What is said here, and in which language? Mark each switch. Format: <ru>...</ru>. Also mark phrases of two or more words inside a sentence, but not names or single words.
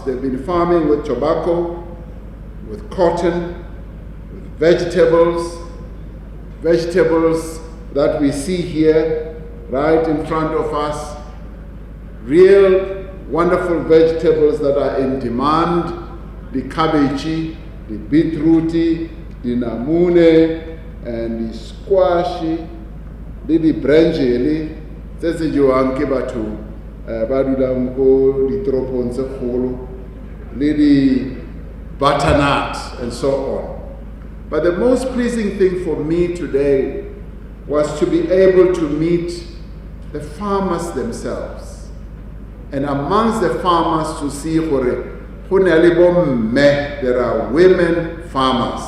<en>They've been farming with tobacco, with cotton, with vegetables that we see here right in front of us, real wonderful vegetables that are in demand, the cabbage, the beetroot, the namune, and the squash, the branjeli,</en> <tn>tse se jewang ke batho ba dulang ko ditoropong tse kgolo, le di butternut,</tn> <en>and so on. But the most pleasing thing for me today was to be able to meet the farmers themselves. And amongst the farmers to see there are women farmers.</en>